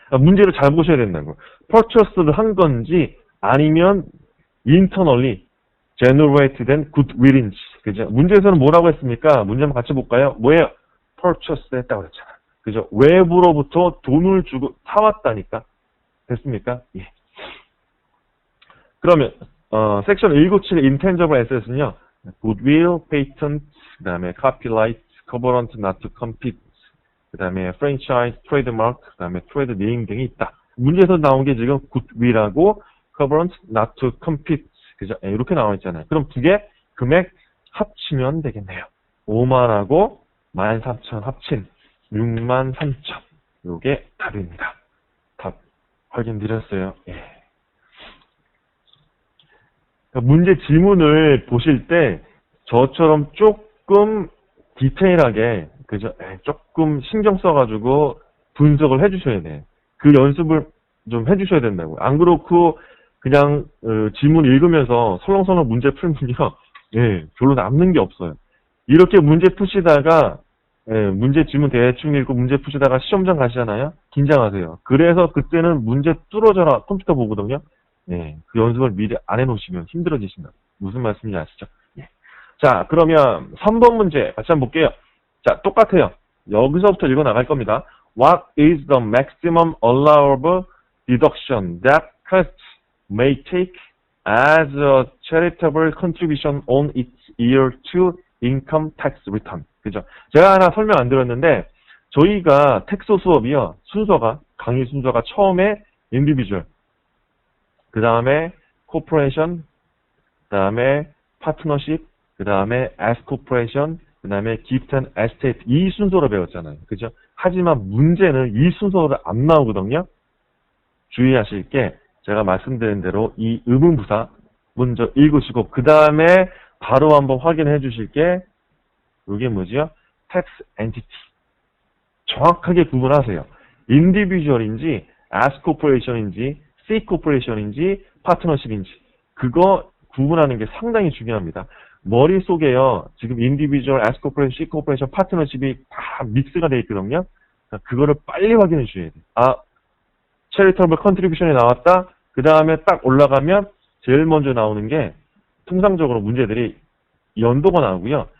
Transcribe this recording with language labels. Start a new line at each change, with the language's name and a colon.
Korean: 문제를 잘 보셔야 된다고. purchase를 한 건지 아니면 internally generated goodwill인지. 그죠? 문제에서는 뭐라고 했습니까? 문제 한번 같이 볼까요? 뭐예요? purchase 했다고 그랬잖아. 그죠? 외부로부터 돈을 주고 사왔다니까. 됐습니까? 예. 그러면 섹션 197 intangible asset은요.
English: goodwill, patent, 그 다음에 copyright, covenant not to compete, 그 다음에 franchise, trademark, 그 다음에 trade name
Korean: 등이 있다. 문제에서 나온 게 지금 goodwill하고 covenant not to compete, 그죠? 이렇게 나와 있잖아요. 그럼 두 개 금액 합치면 되겠네요. 5만하고 13,000 합친 63,000. 요게 답입니다. 답 확인 드렸어요. 예. 그러니까 문제 지문을 보실 때 저처럼 조금 디테일하게, 그죠? 조금 신경 써가지고 분석을 해주셔야 돼. 그 연습을 좀 해주셔야 된다고요. 안 그렇고 그냥 지문 읽으면서 설렁설렁 문제 풀면요, 예, 별로 남는 게 없어요. 이렇게 문제 푸시다가 문제 지문 대충 읽고 문제 푸시다가 시험장 가시잖아요. 긴장하세요. 그래서 그때는 문제 뚫어져라 컴퓨터 보거든요. 예, 그 연습을 미리 안 해놓으시면 힘들어지신다. 무슨 말씀인지 아시죠? 예. 자, 그러면 3번 문제 같이 한번 볼게요. 자, 똑같아요. 여기서부터 읽어 나갈 겁니다.
English: What is the maximum allowable deduction that Quest may take as a charitable contribution on its year 2 income tax return?
Korean: 그죠? 제가 하나 설명 안 드렸는데, 저희가 텍스 수업이요, 강의 순서가 처음에 individual, 그 다음에 corporation, 그 다음에 partnership, 그 다음에 S corporation, 그 다음에 gift and estate, 이 순서로 배웠잖아요. 그죠? 하지만 문제는 이 순서로 안 나오거든요. 주의하실 게, 제가 말씀드린 대로 이 의문부사 먼저 읽으시고, 그 다음에 바로 한번 확인해 주실 게, 이게 뭐지요? tax entity. 정확하게 구분하세요. individual인지, S corporation인지, C corporation인지, partnership인지. 그거 구분하는 게 상당히 중요합니다. 머릿속에요, 지금 individual, S corporation, C corporation, partnership이 다 믹스가 되어 있거든요. 그거를 빨리 확인해 주셔야 돼요. 아, charitable contribution이 나왔다. 그 다음에 딱 올라가면 제일 먼저 나오는 게 통상적으로 문제들이 연도가 나오고요.